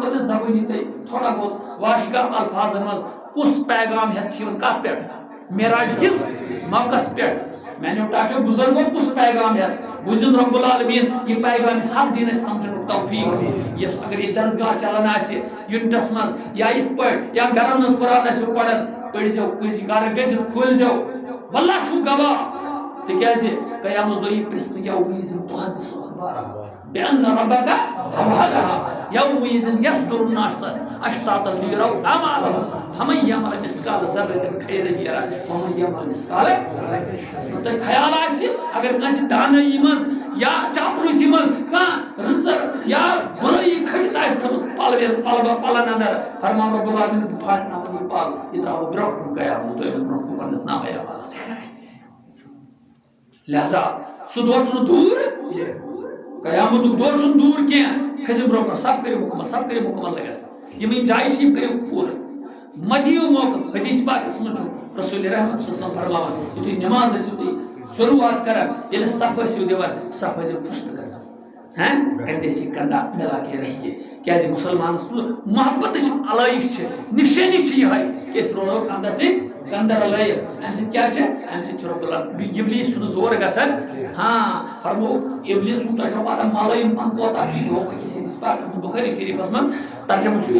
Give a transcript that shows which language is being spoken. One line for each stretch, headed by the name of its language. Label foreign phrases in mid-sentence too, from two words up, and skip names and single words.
Kashmiri: کٔر مےٚ زبٲنی تۄہہِ تھوڑا بہت واشگاہ الفاظن منٛز کُس پیغام ہٮ۪تھ چھِ یِوان کتھ پٮ۪ٹھ معراج کِس موقعس پٮ۪ٹھ میانیو ٹاٹیو بُزرگو کُس پیغام ہٮ۪تھ بوٗزِن
Arabic: رب العالمیٖن
Kashmiri: یہِ پیغام حق دِن اَسہِ سمجھنُک توفیٖق یُس اگر یہِ درسگاہ چلان آسہِ یوٗنٹس منٛز یا یِتھ پٲٹھۍ یا گرن منٛز قرآن آسِو پران پٔرۍزیو کٲنٛسہِ گرٕ گٔژھِتھ کھوٗلزیو واللہ چھُو گواہ تِکیٛازِ قیامس دۄہ یی پرٛژھنہٕ
Arabic: یومئذ تُحدثُ أخبارها بأن ربك أوحدها يومئذ يصدر الناس أشتاتا ليروا أعمالهم فمن يعمل مثقال ذرة خيرا يره ومن يعمل مثقال
Kashmiri: تۄہہِ خیال آسہِ اگر کٲنٛسہِ دانٲیی منٛز یا چاپلوٗسی منٛز کانٛہہ رٕژر یا بُرٲیی کھٔٹِتھ آسہِ تھٲومٕژ پلن اندر فرمان
Arabic: رب العالمیٖن
Kashmiri: بہٕ پھاٹناوٕ یہِ پل یہِ ترٛاوٕ بہٕ برٛونٛٹھ کُن قیامس دۄہ أمِس برٛونٛٹھ کُن پننِس نامے اعمالس لہذا سُہ دۄہ چھُنہٕ دوٗر قیامتُک دۄہ چھُنہٕ دوٗر کینٛہہ کھٔسِو برٛونٛہہ کُن سب کٔرِو مُکمل لگس یِم جایہِ چھِ یِم کٔرِو پوٗرٕ مہ دِیِو موقعہٕ حدیث پاکس منٛز چھُ رسول رحمت
Arabic: صلی اللہ علیہ وسلم
Kashmiri: فرماوان یُتھُے نٮ۪ماز ٲسِو تُہۍ شروعات کران ییٚلہِ صف ٲسِو دِوان صف ٲسِو پُشتہٕ کران
Urdu: کندھے سے کندھا ملا کے رہیے
Kashmiri: کیازِ مُسلمانس محبتٕچ علٲیش چھِ نِشٲنی چھِ یِہے کہِ أسۍ روزو کندھس سۭتۍ کندھا رلٲیِتھ اَمہِ سۭتۍ کیٛاہ چھِ اَمہِ سۭتۍ چھُ
Arabic: رۄب العالمیٖن
Kashmiri: ابلیٖس چھُنہٕ زور گژھان فرمو ابلیٖس سُنٛد تۄہہِ چھو پتہ ملٲیِم پن کوتاہ چھُ یہِ ہوکھ أکِس حدیث پاکس منٛز بُخٲری شریٖفس منٛز ترجمہٕ چھُ